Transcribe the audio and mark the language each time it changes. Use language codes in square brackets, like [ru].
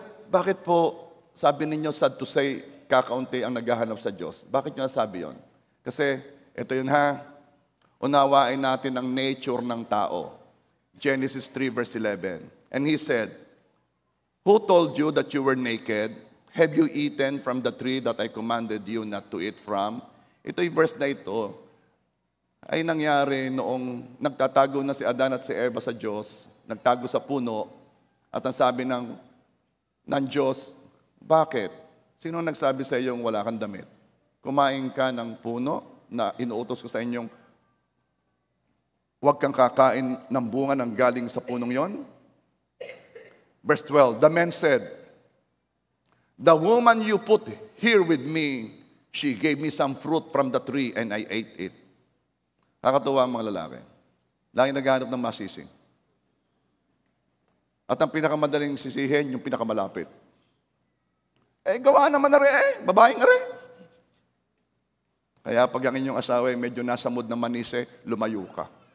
[tl] Bakit po, sabi ninyo, [en] sad to say, [tl] kakaunti ang naghahanap sa Diyos? Bakit nyo nasabi yon? Kasi, ito yun ha, unawain natin ang nature ng tao. [en] Genesis 3 verse 11. And he said, who told you that you were naked? Have you eaten from the tree that I commanded you not to eat from? [tl] Ito'y verse na ito ay nangyari noong nagtatago na si Adan at si Eva sa Diyos, nagtago sa puno, at ang sabi ng Diyos, bakit? Sino nagsabi sa iyong wala kang damit? Kumain ka ng puno na inuutos ko sa inyong huwag kang kakain ng bunga ng galing sa punong yon? [en] Verse 12, the man said, the woman you put here with me, she gave me some fruit from the tree and I ate it. [tl] Kakatuwa ang mga lalaki. Lagi naghahanap ng masising. At ang pinakamadaling sisihin, yung pinakamalapit. Gawa naman na rin babaeng rin. Kaya pag ang inyong asawa ay medyo nasa mood na manise, lumayo ka.